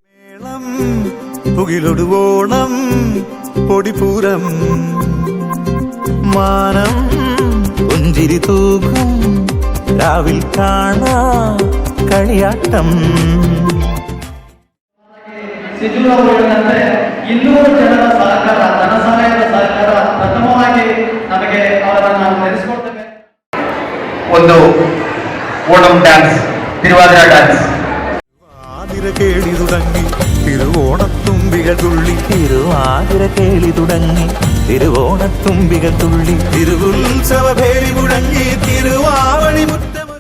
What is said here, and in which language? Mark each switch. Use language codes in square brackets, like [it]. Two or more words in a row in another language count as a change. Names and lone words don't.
[ml] പുകിലൊടുവോണം പൊടിപൂരം മാനം പുഞ്ചിരി തൂക്കും രാവിൽ കാണാ കളിയാട്ടം [kn] ಸಿಜು ಅವರು ಹೇಳಿದಂತೆ 200 ಜನರ ಸಹಕಾರ, ಧನ ಸಹಾಯದ ಸಹಕಾರ ಪ್ರಥಮವಾಗಿ ನಮಗೆ ಅವರನ್ನು ನಾವು ನೆನೆಸಿಕೊಳ್ತೇವೆ. ಒಂದು ಓಣಂ ಡ್ಯಾನ್ಸ್, തിരുവാതിര ಡ್ಯಾನ್ಸ್. [ml] ആതിര കേളി തുടങ്ങി തിരുവോണത്തുമ്പികൾ തുള്ളി, തിരുവാതിര കേളി തുടങ്ങി തിരുവോണത്തുമ്പികൾ തുള്ളി, തിരുവുത്സവ ഭേരി മുഴങ്ങി തിരുവാവണി മുറ്റമൊരു